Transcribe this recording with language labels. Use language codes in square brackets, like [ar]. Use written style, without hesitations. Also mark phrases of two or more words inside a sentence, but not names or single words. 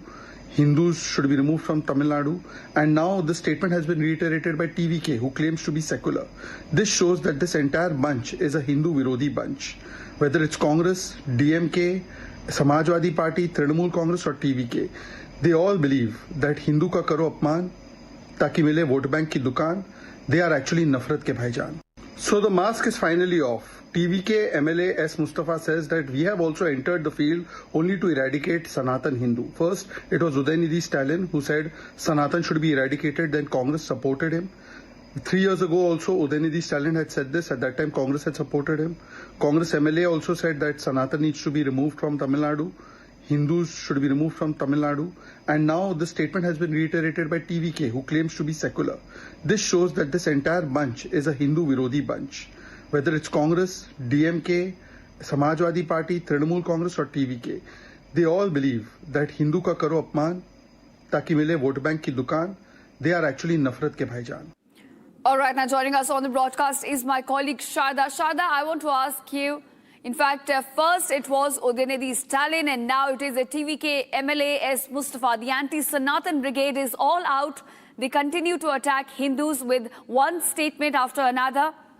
[en] Hindus should be removed from Tamil Nadu. And now this statement has been reiterated by TVK, who claims to be secular. This shows that this entire bunch is a [hi] हिंदू विरोधी [en] bunch. Whether it's Congress, DMK, Samajwadi Party, Trinamool Congress or TVK, they all believe that [hi] हिंदू का करो अपमान, ताकि मिले वोट बैंक की दुकान, [en] they are actually [hi] नफ़रत के भाईजान. [en] So the mask is finally off. TVK MLA S. Mustafa says that we have also entered the field only to eradicate Sanatan Hindu. First, it was Udayanidhi Stalin who said Sanatan should be eradicated, then Congress supported him. 3 years ago also, Udayanidhi Stalin had said this. At that time, Congress had supported him. Congress MLA also said that Sanatan needs to be removed from Tamil Nadu. Hindus should be removed from Tamil Nadu. And now this statement has been reiterated by TVK, who claims to be secular. This shows that this entire bunch is a [hi] हिंदू विरोधी [en] bunch. Whether it's Congress, DMK, Samajwadi Party, Trinamool Congress or TVK, they all believe that [hi] हिंदू का करो अपमान, ताकि मिले वोट बैंक की दुकान, [en] they are actually [hi] नफ़रत के भाईजान. [en] All right, now joining us on the broadcast is my colleague Sharda. Sharda, I want to ask you, in fact, first it was Udayanidhi Stalin and now it is a TVK MLA S. Mustafa. The anti-Sanatan brigade is all out. They continue to attack Hindus with one statement after another.